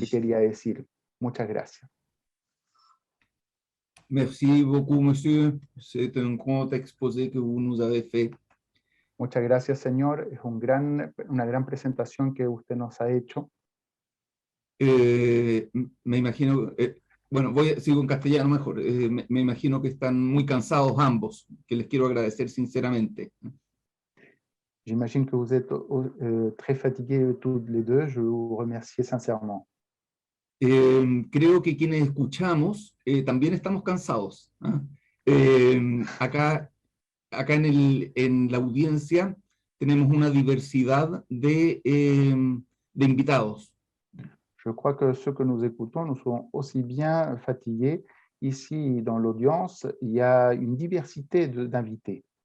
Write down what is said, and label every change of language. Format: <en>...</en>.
<es>que quería decir. Muchas gracias.</es> <fr>Merci beaucoup, monsieur. C'est un grand exposé que vous nous avez fait.</fr> <es>Muchas gracias, señor. Es una gran presentación que usted nos ha hecho. Me imagino, bueno, sigo en castellano mejor. Me imagino que están muy cansados ambos, que les quiero agradecer sinceramente.</es> <fr>J'imagine que vous êtes très fatigués tous les deux. Je vous remercie sincèrement.</fr> <es>Creo que quienes escuchamos también estamos cansados. ¿Ah? Acá en la audiencia tenemos una diversidad de invitados.</es> <fr>Je crois que ceux que nous écoutons, nous sommes aussi bien fatigués. Ici, dans l'audience, il y a une diversité d'invités.</fr>